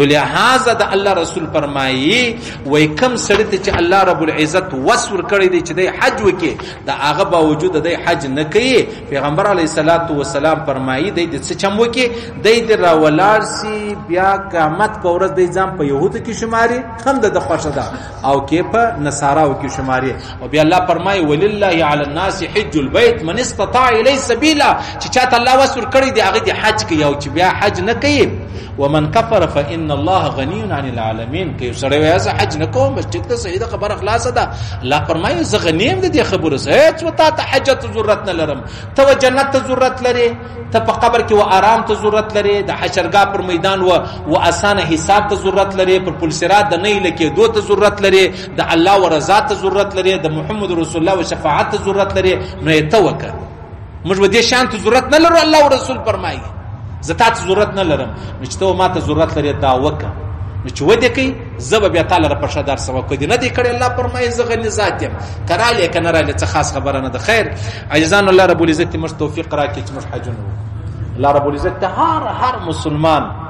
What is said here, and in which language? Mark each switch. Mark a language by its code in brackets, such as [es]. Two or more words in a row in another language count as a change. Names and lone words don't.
[ps] لهذا د الله رسول فرمایي وایي کوم سړي ته چې الله رب العزت وس ورکړی دی چې دی حج وکړي د هغه باوجود دی حج نه کوي پیغمبر علیه الصلاة والسلام فرمایي دی د څه چم وکړي دی د راولاړ سي بیا قیامت په ورځ دی ځان په یهودو کې شماري هم د خوښه ده او کې په نصاراو کې شماري او بیا الله فرمایي [ar] ولله علی الناس حج البيت من استطاع الیه سبیلا [ps] چې چاته الله وسور کړی دی هغه دی حج کوي او چې بیا حج نه کوي [ar] ومن كفر فان الله غني عن العالمين [ps] کې سره وایي حج نه کوم بس ټیک ده صحیح ده خبره خلاصه ده الله فرمایي زه غنیم دې خبره سه څه ته حجت ضرورت نه لرم ته جنت ته ضرورت لري ته په قبر کې و آرام ته ضرورت لري د حشرګاه پر میدان و اسانه حساب ته ضرورت لري پر پل صراط د نه لکه دو ته ضرورت لري د الله و رضا ته ضرورت لري د محمد رسول الله و شفاعت ته ضرورت لري نو ته وکړه موږ به دې شان ته ضرورت نه لرو الله او رسول فرمایي زتا ته ضرورت نه لرم نو چې ته ما ته ضرورت لري دا وکړه نو چې ودې کوي زه به بیا تعالی را پرشدار سبب کوي نه دی کړی الله فرمایي زه غني ذات یم کراله کنه راله څه خاص خبره نه ده خیر عزیزان الله رب العزت موږ توفیق راکړي چې موږ حجونه الله رب العزت هر مسلمان